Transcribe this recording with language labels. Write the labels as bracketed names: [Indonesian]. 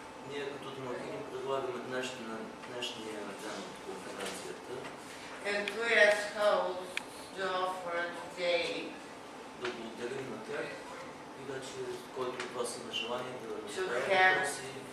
[Bulgarian] ние като домакини предлагаме днешния ден от конференцията. [English] And we as hosts do offer today [Bulgarian] да благодарим на тях и вече който от вас има желание да разправя въпроси.